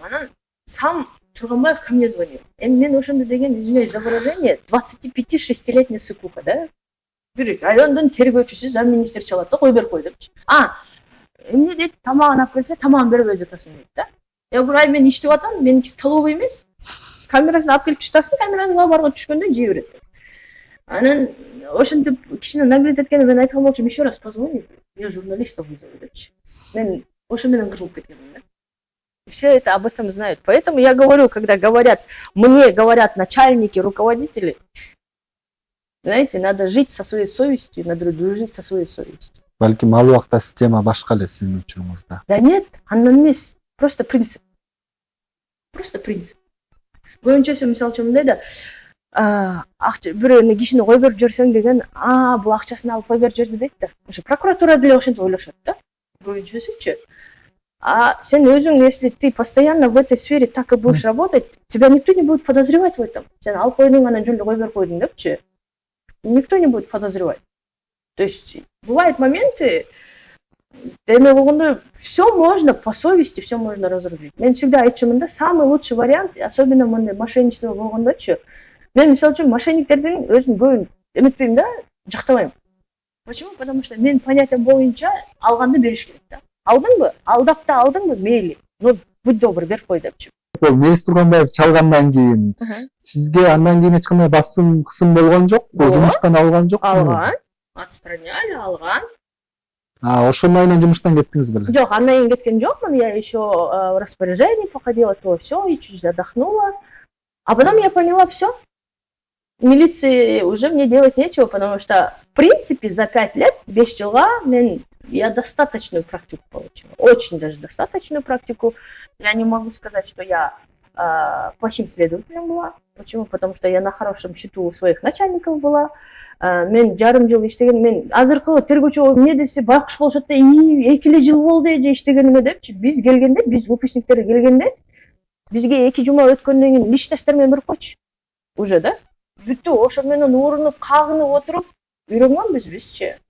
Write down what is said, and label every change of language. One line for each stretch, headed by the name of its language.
Russian: Анан сам Тургунбаев ко мне звонил.
Kyrgyz: Мен ошондо деген,
Russian: извиняюсь за выражение, 25-6-летняя сыкуха, да?
Kyrgyz: Бир райондун тергөөчүсү, замминистр чалат да, кой берип кой депчи. Эмне дейт, тамагын алып келсе, тамагын бербей жатасың дейт да.
Russian: Я говорю,
Kyrgyz: ай мен иштеп атам, меники столовый эмес. Камерасын алып келип чытасың, камеранын барга түшкөндө жей берет. Анан ошентип кишини нагрет эткенде мен айткан болчумун,
Russian: еще раз позвони, я журналистов вызову
Kyrgyz: депчи. Мен ошо менен кырылып кеткенмин да.
Russian: Все это об этом знают. Поэтому я говорю, когда мне говорят начальники, руководители, знаете, надо жить со своей совестью, надо дружить со своей совестью.
Kyrgyz: Балким ал убакта система башка эле сиздин учуруңузда.
Russian: Да нет,
Kyrgyz: андан эмес,
Russian: просто принцип. Просто принцип.
Kyrgyz: Көбүнчөсү мисалы үчүн мындай да, бирөөнү кишини кой берип жиберсең деген, бул акчасын алып кой берип жиберди дейт да. Ошо прокуратура деле ошентип ойлошот да. Көбүнчөсүчү. Сен өзүң,
Russian: если ты постоянно в этой сфере так и будешь работать, тебя никто не будет подозревать в этом.
Kyrgyz: Сен алып койдуң, анан жолдо кой берип койдуң депчи.
Russian: Никто не будет подозревать. То есть бывают моменты, все можно по совести, все можно разрулить.
Kyrgyz: Мен всегда айтчумун да,
Russian: самый лучший вариант,
Kyrgyz: особенно мындай мошенничество болгондочу, мен мисалы үчүн мошенниктердин өзүн көбүн эметпейм да, жактабайм. Почему?
Russian: Потому что
Kyrgyz: мен понятиям боюнча алганды бериш керек да. Алдыңбы? Алдап да алдыңбы? Мейли.
Russian: Ну, будь добр,
Kyrgyz: берип кой депчи. Бул Мейис Тургунбаев чалгандан кийин сизге андан кийин эч кандай басым кысым болгон жокпу? Жумуштан алган жокпу? Алган.
Russian: Отстраняли,
Kyrgyz: алган. Ошондон кийин жумуштан кеттиңиз беле? Жок, андан кийин кеткен жокмун.
Russian: Я еще в распоряжении походила, то все, и чуть отдохнула. А потом я поняла, все. Милиции уже мне делать нечего, потому что, в принципе, за 5 лет,
Kyrgyz: 5 жылга,
Russian: я достаточную практику получила. Очень даже достаточную практику. Я не могу сказать, что я плохим следователем была. Почему? Потому что я на хорошем счету у своих начальников была.
Kyrgyz: Мен жарым жыл иштеген, мен азыркы тергөөчү эмне десе, байкуш болушат да, 2 жыл болду эже иштегениме депчи. Биз келгенде, биз выпускниктер келгенде, бизге 2 жума өткөндөн кийин личностьтер менен берип койчу. Уже да? Бүттү, ошо менен урунуп, кагынып отуруп, үйрөнгөнбүз бизчи.